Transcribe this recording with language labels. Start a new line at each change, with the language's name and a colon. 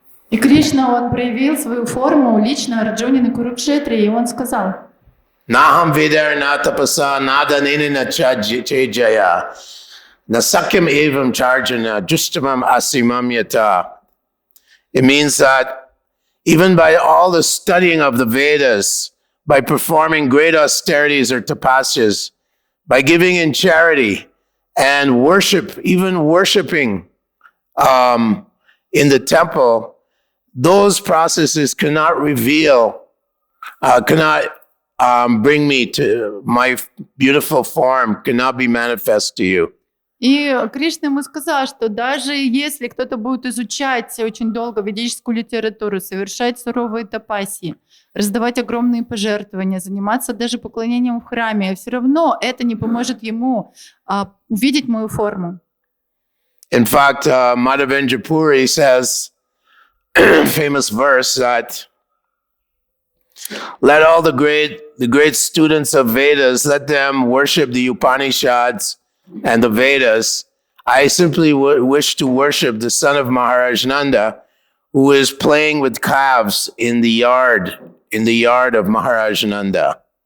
Russian: И Кришна, он проявил свою форму лично Арджуне на Курукшетре, и он сказал:
Sanskrit: Naham vidarna tapasa nadanina chejaya nasakyam evam charjana justamam asimam yata.
English: It means that even by all the studying of the Vedas, by performing great austerities or tapasyas, by giving in charity and worship, even worshiping in the temple, those processes cannot reveal, cannot bring me to my beautiful form, cannot be manifest to you.
Russian: И Кришна ему сказал, что даже если кто-то будет изучать очень долго ведическую литературу, совершать суровые тапасии, раздавать огромные пожертвования, заниматься даже поклонением в храме, все равно это не поможет ему увидеть мою форму.
English: In fact, Madhavendra says, famous verse that let all the great students of Vedas, let them worship the Upanishads and the Vedas. I simply wish to worship the son of Maharaj Nanda, who is playing with calves in the yard of Maharaj Nanda.